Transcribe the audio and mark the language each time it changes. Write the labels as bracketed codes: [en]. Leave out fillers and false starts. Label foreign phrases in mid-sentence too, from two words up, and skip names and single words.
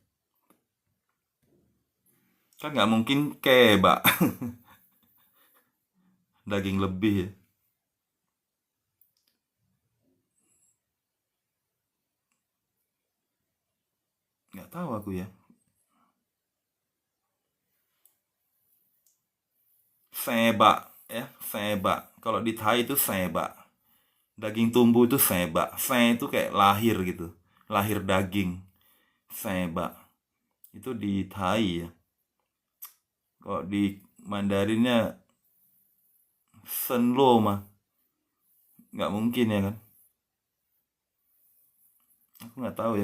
[id] Kan nggak mungkin kebab. Daging lebih ya. Nggak tahu aku ya. Seba ya, seba. Kalau di Thai itu seba. Daging tumbuh itu seba. Se itu kayak lahir gitu. Lahir daging. Seba. Itu di Thai ya. Kalau di Mandarinnya senlo mah. Nggak mungkin ya kan. Aku nggak tahu ya.